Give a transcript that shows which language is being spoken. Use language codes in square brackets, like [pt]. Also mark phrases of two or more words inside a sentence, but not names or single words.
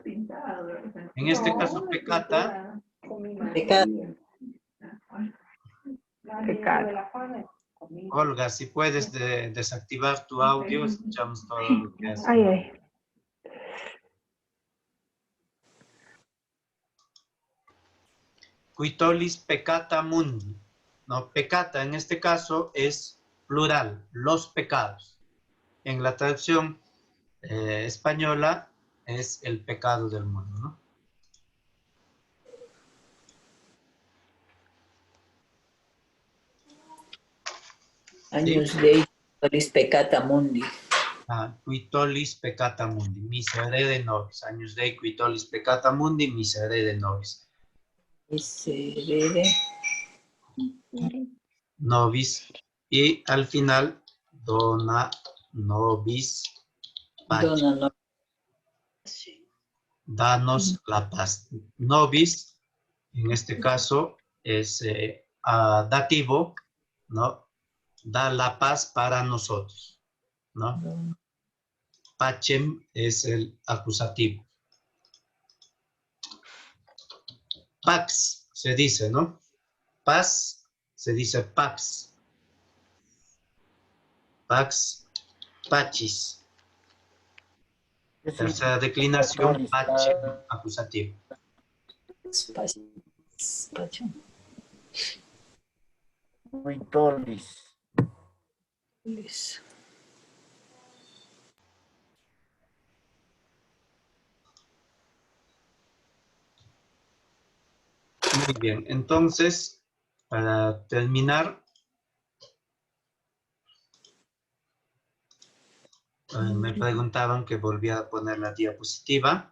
[es] En este caso, peccata, Pecado. Olga, si puedes desactivar tu audio, escuchamos todo lo que haces. Ay, ay. [la] Qui tollis peccata mundi. [es] No, peccata en este caso es plural, los pecados. En la traducción española es el pecado del mundo, ¿no? [la] Agnus Dei quitolis peccata mundi. Qui tollis peccata mundi, miserere nobis. Agnus Dei qui tollis peccata mundi, miserere nobis. [es] Miserere Nobis. Y al final, [la] dona nobis pacem. dona nobis. [es] Danos la paz. Nobis, en este caso, es dativo, ¿no? Da la paz para nosotros, ¿no? Pacem es el acusativo. Pax se dice, ¿no? Paz se dice pax. [la] Pax, pachis. [es] Tercera declinación, pacem, acusativo. Quitolis. Muy bien, entonces, para terminar, me preguntaban que volviera a poner la diapositiva.